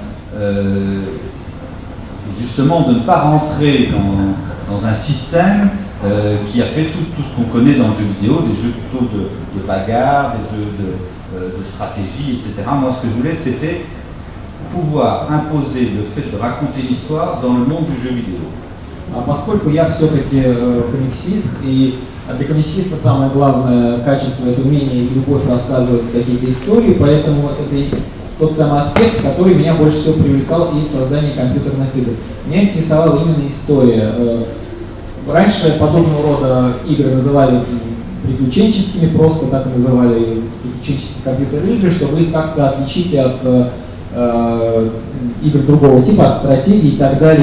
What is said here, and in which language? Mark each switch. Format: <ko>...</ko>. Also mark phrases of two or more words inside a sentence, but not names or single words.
<fr>justement de ne pas rentrer dans un système qui a fait tout ce qu'on connaît dans le jeu vidéo, des jeux plutôt de bagarre, des jeux de stratégie, etc. Moi, ce que je voulais, c'était pouvoir imposer le fait de raconter l'histoire dans le monde du jeu vidéo.</fr> <ru>Поскольку я все-таки комиксист, и для комиксиста самое главное качество – это умение и любовь рассказывать какие-то истории, поэтому это тот самый аспект, который меня больше всего привлекал и в создании компьютерных игр. Меня интересовала именно история. Раньше подобного рода игры называли приключенческими, просто так и называли приключенческие компьютерные игры, чтобы их как-то отличить от игр другого типа, от стратегий и так далее.</ru>